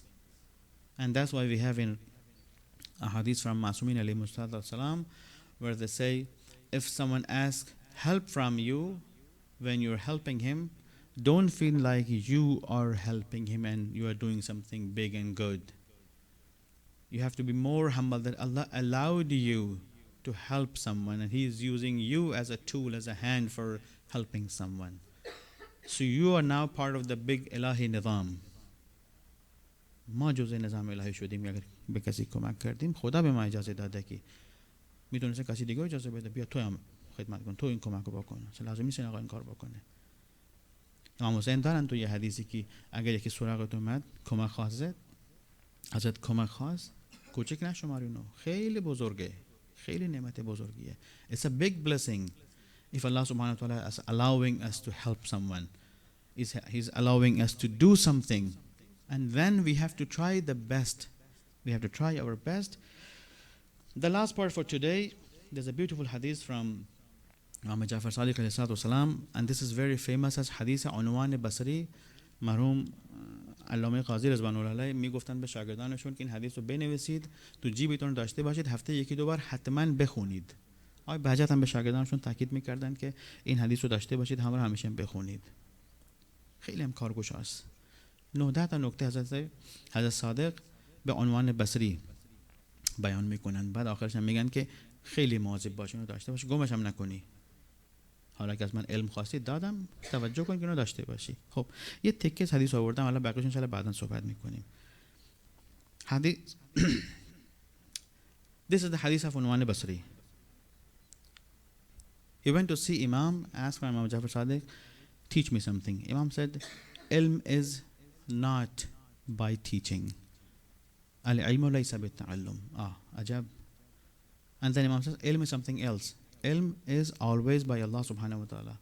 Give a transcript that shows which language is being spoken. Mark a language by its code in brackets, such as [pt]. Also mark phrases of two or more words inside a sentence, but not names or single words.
[en] And that's why we have in a hadith from Masumin [ar] عليه السلام, [en] where they say, if someone asks help from you, when you're helping him, Don't feel like you are helping him and you are doing something big and good. You have to be more humble that Allah allowed you to help someone and He is using you as a tool, as a hand for helping someone. So you are now part of the big [fa] الهی نظام. ما جزء نظام الهی شدیم اگر به کسی کمک کردیم خدا به ما اجازه داده که میتونسته کسی دیگه اجازه بده بیا تو هم خدمت کن تو این کمک رو بکن اصلا لازم نیست این آقا این کار بکنه. امام حسین دارن تو یه حدیثی که اگر یکی سراغت اومد کمک خواست ازت کمک خواست کوچک نشمارینو خیلی بزرگه خیلی نعمت بزرگیه. [en] It's a big blessing if Allah [ar] سبحانه و تعالى [en] is allowing us to help someone. He's allowing us to do something. And then we have to try the best. We have to try our best. The last part for today, there's a beautiful hadith from Imam Jafar Sadiq [ar] عليه الصلاة والسلام, [en] and this is very famous as hadith عنوان بصری. [fa] مرحوم علامه قاضی [ar] رضوان الله علیه [fa] میگفتن به شاگردانشون که این حدیث رو بنویسید تو جیبتون داشته باشید هفته یکی دو بار حتما بخونید. آقای بهجت هم به شاگردانشون تاکید میکردن که این حدیث رو داشته باشید همراه همیشه بخونید. خیلی هم کارگوشاست. 19 تا نکته حضرت صادق به عنوان بصری بیان میکنن. بعد آخرش هم میگن که خیلی مواظب باشین و داشته باشی گمش هم نکنی. حالا که از من علم خواستید دادم توجه کن که اینو داشته باشی. خب یه تکه از حدیث آوردم حالا بقیه‌اش [ar] ان شاء الله [fa] بعداً صحبت میکنیم. [en] حدیث This is the hadith of عنوان بصری. He went to see Imam, asked for Imam Jafar Sadiq, teach me something. Imam said, ilm is not by teaching. [ar] العلم ليس بالتعلم. [en] Ajab. And then Imam says, ilm is something else. Ilm is always by Allah [ar] سبحانه و تعالى.